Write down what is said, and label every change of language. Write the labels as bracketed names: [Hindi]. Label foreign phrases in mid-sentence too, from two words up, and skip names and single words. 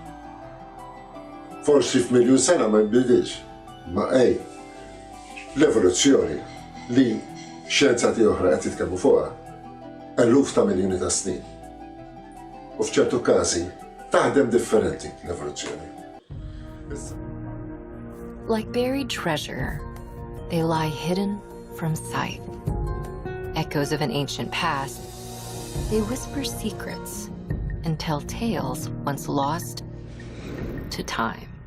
[Maltese] Forsi f'1,000,000 sena ma jinbidilx. Ma l-evoluzzjoni li xjenzati oħra qed jitkellmu fuqha eluf ta' miljuni ta' snin. U f'ċertu każi taħdem differenti l-evoluzzjoni. [English] Like buried treasure, they lie hidden from sight. Echoes of an ancient past, they whisper secrets and tell tales once lost to time.